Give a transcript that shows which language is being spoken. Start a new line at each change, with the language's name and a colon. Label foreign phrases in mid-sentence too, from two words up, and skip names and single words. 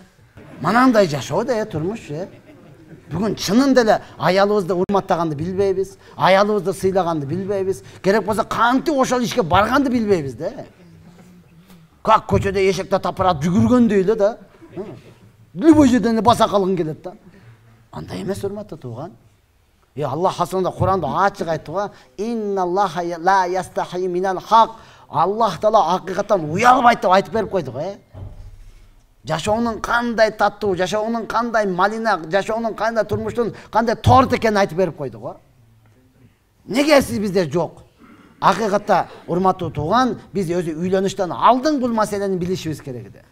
Kyrgyz: Манандай жашоо да, турмуш. Бүгүн чынын деле аялыбызды урматтаганды билбейбиз, аялыбызды сыйлаганды билбейбиз, керек болсо кантип ошол ишке барганды билбейбиз да. Как көчөдө эшекте тапырат жүгүргөндөй эле да. Любой жерден баса калгың келет да. Андай эмес урматтуу тууган. Аллах асында Кур'анда ачык айтты го,
Arabic: إن الله لا يستحيي من الحق.
Kyrgyz: Аллах таала акыйкаттан уялбайт деп айтып берип койду го. Жашоонун кандай таттуу, жашоонун кандай малина, жашоонун кандай турмуштун кандай торт экенин айтып берип койду го. Неге сиз бизде жок? Акыйкатта урматтуу тууган, биз өзү үйлөнүштөн алдын бул маселени билишибиз керек эди.